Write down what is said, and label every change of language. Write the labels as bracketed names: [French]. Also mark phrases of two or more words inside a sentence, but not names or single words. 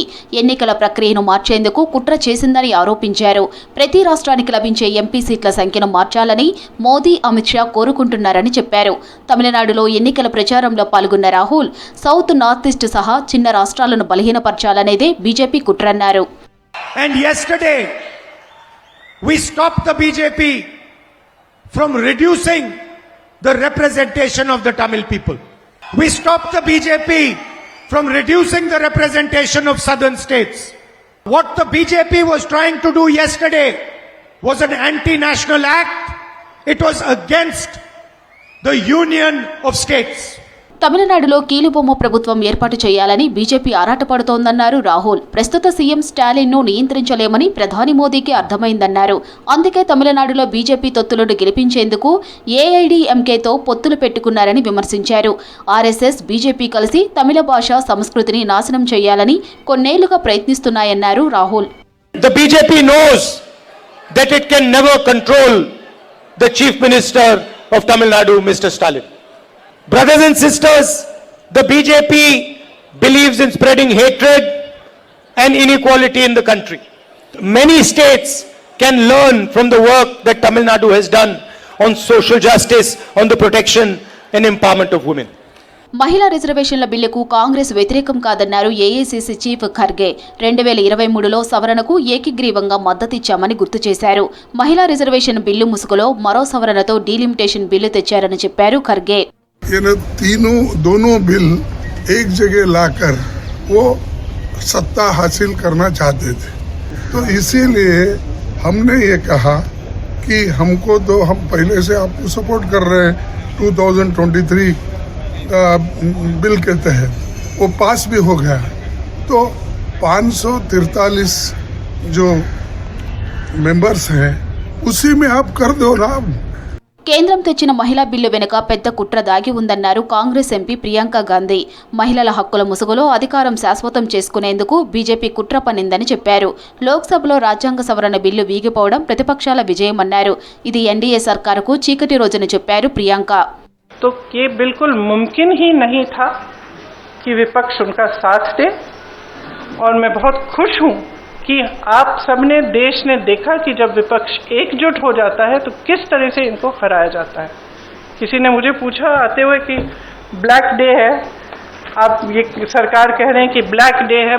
[Telugu] ఎన్నికల ప్రక్రియను మార్చేందుకు కుట్ర చేసిందని ఆరోపించారు. ప్రతి రాష్ట్రానికి లభించే ఎంపీ సీట్ల సంఖ్యను మార్చాలని మోదీ, అమిత్ షా కోరుకుంటున్నారని చెప్పారు. తమిళనాడులో ఎన్నికల ప్రచారంలో పాల్గొన్న రాహుల్ సౌత్, నార్త్ ఈస్ట్ సహా చిన్న రాష్ట్రాలను బలహీనపరచాలనేదే బీజేపీ కుట్రన్నారు. [English] And yesterday we stopped the BJP from reducing the representation of the Tamil people. We stopped the BJP from reducing the representation of southern states. What the BJP was trying to do yesterday was an anti-national act. It was against the union of states. [Telugu] తమిళనాడులో కీలుబొమ్మ ప్రభుత్వం ఏర్పాటు చేయాలని బీజేపీ ఆరాటపడుతోందన్నారు రాహుల్. ప్రస్తుత సీఎం స్టాలిన్ను నియంత్రించలేమని ప్రధాని మోదీకి అర్థమైందన్నారు. అందుకే తమిళనాడులో బీజేపీ తొత్తులను గెలిపించేందుకు ఏఐడీఎంకేతో పొత్తులు పెట్టుకున్నారని విమర్శించారు. ఆర్ఎస్ఎస్, బీజేపీ కలిసి తమిళ భాష, సంస్కృతిని నాశనం చేయాలని కొన్నేళ్లుగా ప్రయత్నిస్తున్నాయన్నారు రాహుల్. [English] The BJP knows that it can never control the Chief Minister of Tamil Nadu, Mr. Stalin. Brothers and sisters, the BJP believes in spreading hatred and inequality in the country. Many states can learn from the work that Tamil Nadu has done on social justice, on the protection and empowerment of women. [Telugu] మహిళా రిజర్వేషన్ల బిల్లుకు కాంగ్రెస్ వ్యతిరేకం కాదన్నారు ఏఐసీసీ చీఫ్ ఖర్గే. 2023లో సవరణకు ఏకగ్రీవంగా మద్దతిచ్చామని గుర్తు చేశారు. మహిళా రిజర్వేషన్ బిల్లు ముసుగులో మరో సవరణతో డీలిమిటేషన్ బిల్లు తెచ్చారని చెప్పారు ఖర్గే. [Hindi] ये दोनों बिल एक जगह लाकर वो सत्ता हासिल करना चाहते थे, तो इसीलिए हमने ये कहा कि हमको तो हम पहले से आपको सपोर्ट कर रहे हैं, 2023 बिल के तहत वो पास भी हो गया। तो 543 जो मेंबर्स हैं उसी में आप कर दो ना। [Telugu] కేంద్రం తెచ్చిన మహిళా బిల్లు వెనుక పెద్ద కుట్ర దాగి ఉందన్నారు కాంగ్రెస్ ఎంపీ ప్రియాంక గాంధీ. మహిళల హక్కుల ముసుగులో అధికారం శాశ్వతం చేసుకునేందుకు బీజేపీ కుట్ర పన్నిందని చెప్పారు. లోక్సభలో రాజ్యాంగ సవరణ బిల్లు వీగిపోవడం ప్రతిపక్షాల విజయమన్నారు. ఇది ఎన్డీఏ సర్కారుకు చీకటి రోజుని చెప్పారు ప్రియాంక. [Hindi] तो ये बिल्कुल मुमकिन ही नहीं था कि विपक्ष उनका साथ दे, और मैं बहुत खुश हूं कि आप सबने, देश ने देखा कि जब विपक्ष एकजुट हो जाता है तो किस तरह से इनको हराया जाता है। किसी ने मुझे पूछा आते हुए कि [English] Black Day [Hindi] है, आप ये सरकार कह रहे हैं कि [English] Black Day [Hindi] है।